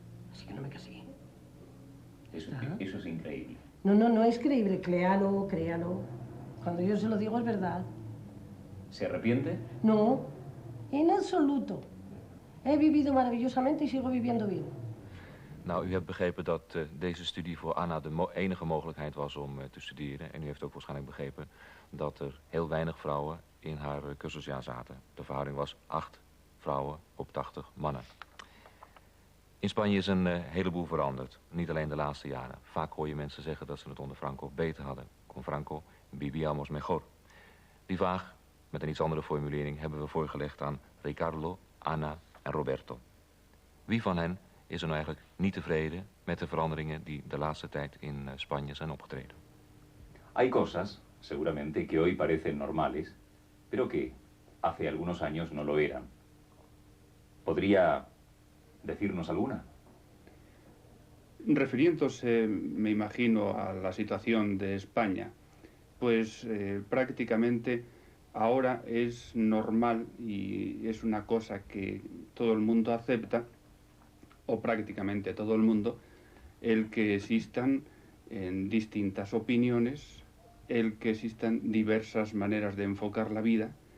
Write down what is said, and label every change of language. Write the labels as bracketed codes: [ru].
[es] Así que no me casé. Eso es increíble. No es creíble. Créalo. Cuando yo se lo digo es verdad. ¿Se arrepiente? No, en absoluto. He vivido maravillosamente y sigo viviendo bien. [nl] Nou, u hebt begrepen dat deze studie voor Anna de enige mogelijkheid was om te studeren. En u heeft ook waarschijnlijk begrepen dat er heel weinig vrouwen in haar cursusjaar zaten. De verhouding was 8 vrouwen op 80 mannen. In Spanje is een heleboel veranderd. Niet alleen de laatste jaren. Vaak hoor je mensen zeggen dat ze het onder Franco beter hadden. [es] Con Franco vivíamos mejor. [nl] Die vraag, met een iets andere formulering, hebben we voorgelegd aan Ricardo, Anna en Roberto. Wie van hen is er nou eigenlijk niet tevreden met de veranderingen die de laatste tijd in Spanje zijn opgetreden? [es] Hay cosas, seguramente, que hoy parecen normales, pero que hace algunos años no lo eran. ¿Podría decirnos alguna? Refiriéndose, me imagino, a la situación de España, pues prácticamente ahora es normal y es una cosa que todo el mundo acepta, o prácticamente todo el mundo, el que existan en distintas opiniones, el que existan diversas maneras de enfocar la vida.